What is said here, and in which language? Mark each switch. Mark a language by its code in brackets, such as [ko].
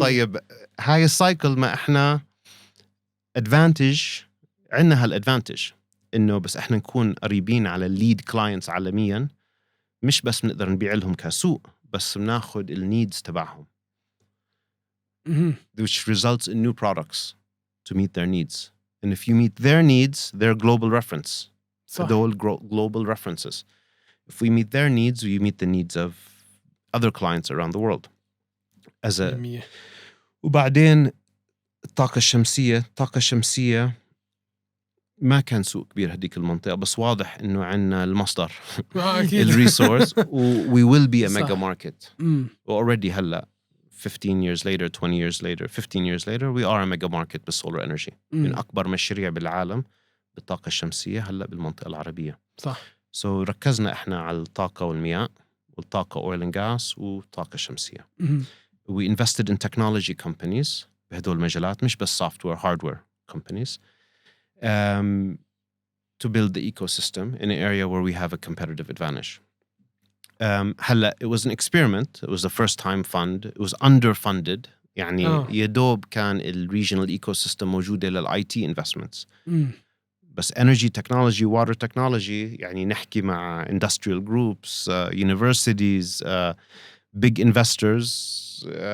[ar] طيب هاي السايكل ما احنا ادفانتج، عندنا هالادفانتج انه بس احنا نكون قريبين على الليد كلاينتس عالميا، مش بس بنقدر نبيع لهم كسوق، بس بناخد النيدز تبعهم [en] which results in new products to meet their needs. And if you meet their needs, they're global reference. [ar] صح. [en] They're global references. If we meet their needs, we meet the needs of other clients around the world. As a 100%. [ar] وبعدين الطاقة الشمسية ما كان سوق كبير هديك المنطقة، بس واضح إنه عنا المصدر الريسورس [en] we will be a mega market. already [ar] هلا [en] 15 years later 20 years later 15 years later we are a mega market بالsolar energy. [ar] من أكبر مشاريع بالعالم بالطاقة الشمسية هلا بالمنطقة العربية. صح. [en] So [ar] ركزنا إحنا على الطاقة والمياه والطاقة oil and gas والطاقة الشمسية. [en] We invested in technology companies [ar] بهدول المجالات، مش بس [en] software hardware companies, to build the ecosystem in an area where we have a competitive advantage. [ar] هلا [en] it was an experiment. It was the first time fund. It was underfunded. [ar] يعني يدوب كان الريجنال ecosystem موجودة للIT investments. [en] بس energy technology, water technology, [ar] يعني نحكي مع [en] industrial groups, universities, big investors.